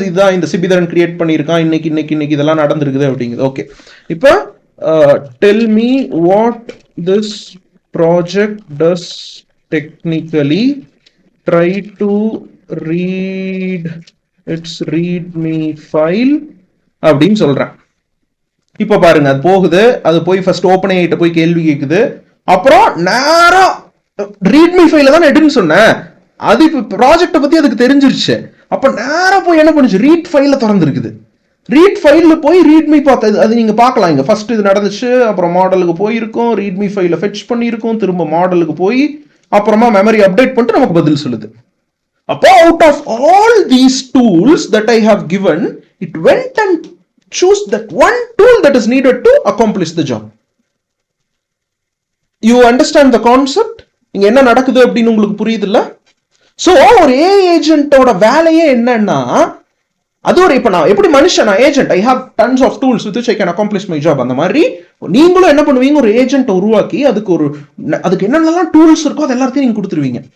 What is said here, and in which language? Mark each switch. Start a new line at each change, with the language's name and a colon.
Tamil: இதுதான் இந்த சிபிதரன் கிரியேட் பண்ணியிருக்கான், இன்னைக்கு இதெல்லாம் நடந்திருக்குது அப்படிங்குது.
English: okay, இப்போ tell me what this project does technically, try to read its readme file
Tamil: அப்படின்னு சொல்றேன். இப்ப பாருங்க, அது போகுது. அது போய் ஃபர்ஸ்ட் OpenAI கிட்ட போய் கேள்வி கேக்குது. அப்புறம் நேரா ரீட்மி ஃபைல தான் எடுன்னு சொன்னேன். அது இப்ப ப்ராஜெக்ட பத்தி அதுக்கு தெரிஞ்சிருச்சு. அப்ப நேரா போய் என்ன பண்ணுச்சு? ரீட் ஃபைல திறந்துருக்குது. ரீட் ஃபைல்ல போய் ரீட்மி பார்த்தது. அது நீங்க பார்க்கலாம். இங்க ஃபர்ஸ்ட் இது நடந்துச்சு, அப்புறம் மாடலுக்கு போயிருக்கும், ரீட்மி ஃபைல ஃபெட்ச் பண்ணியிருக்கும், திரும்ப மாடலுக்கு போய் அப்புறமா மெமரி அப்டேட் பண்ணிட்டு நமக்கு பதில் சொல்லுது.
English: அப்போ out of all these tools that I have given, it went and choose that one tool that is needed to accomplish the job. You understand the concept?
Tamil: இங்க என்ன நடக்குது அப்படின்னு உங்களுக்கு புரியுது இல்ல? சோ ஒரு AI ஏஜென்ட்டோட வேலையே என்னன்னா, அது ஒரு இப்ப நான் எப்படி மனுஷன் agent,
English: I have tons of tools with which I can accomplish my job.
Tamil: அந்த மாதிரி நீங்களும் என்ன பண்ணுவீங்க, ஒரு ஏஜென்ட் உருவாக்கி அதுக்கு என்னென்னலாம் டூல்ஸ் இருக்கோ அது எல்லாத்தையும் நீங்க கொடுத்துருவீங்க.